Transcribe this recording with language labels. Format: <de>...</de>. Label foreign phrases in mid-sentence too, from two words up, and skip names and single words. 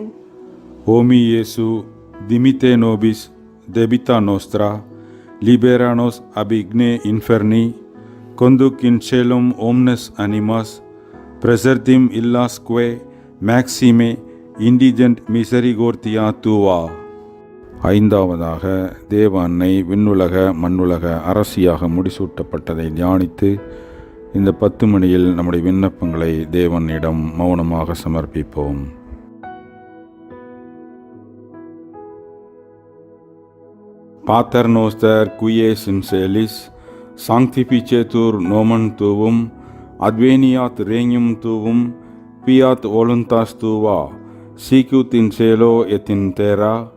<la>O mi Iesu, dimite nobis debita nostra, libera nos ab igne inferni, conduc in caelum omnes animas, presertim illasque maxime indigent misericordia tua.</la> <ta>ஐந்தாவதாக, தேவ அன்னை விண்ணுலக மண்ணுலக அரசியாக முடிசூட்டப்பட்டதை தியானித்து இந்த 10 மணியில் நம்முடைய விண்ணப்பங்களை தேவனிடம் மௌனமாக சமர்ப்பிப்போம்.</ta> <la>Pater noster qui es in celis, sanctificetur nomen tuum, adveniat regnum tuum, fiat voluntas tua, sicut in cielo et in terra.</la>